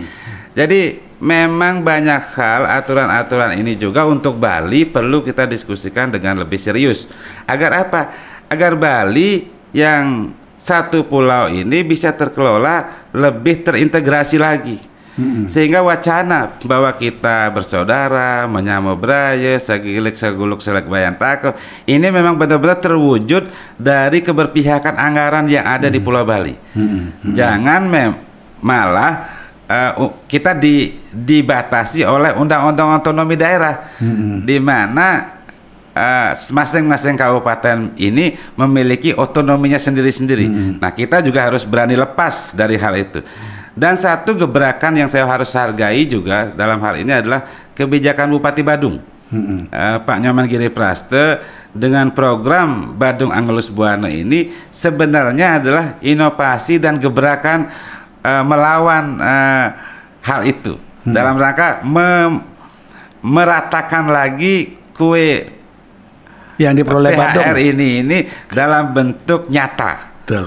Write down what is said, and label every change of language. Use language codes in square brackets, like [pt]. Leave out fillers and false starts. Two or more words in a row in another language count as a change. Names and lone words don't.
[id] Jadi memang banyak hal, aturan-aturan ini juga untuk Bali perlu kita diskusikan dengan lebih serius. Agar apa? Agar Bali yang satu pulau ini bisa terkelola lebih terintegrasi lagi. Sehingga wacana bahwa kita bersaudara, [ban] menyamu braya, sagilik saguluk selek bayan tako, [id] ini memang benar-benar terwujud dari keberpihakan anggaran yang ada di Pulau Bali. Jangan malah kita dibatasi oleh undang-undang otonomi daerah, di mana masing-masing kabupaten ini memiliki otonominya sendiri-sendiri. Nah, kita juga harus berani lepas dari hal itu. Dan satu gebrakan yang saya harus hargai juga dalam hal ini adalah kebijakan Bupati Badung, Pak Nyoman Giri Praste, dengan program Badung Angelus Buana ini sebenarnya adalah inovasi dan gebrakan melawan hal itu, dalam rangka meratakan lagi kue yang diperoleh Badung ini dalam bentuk nyata. Betul.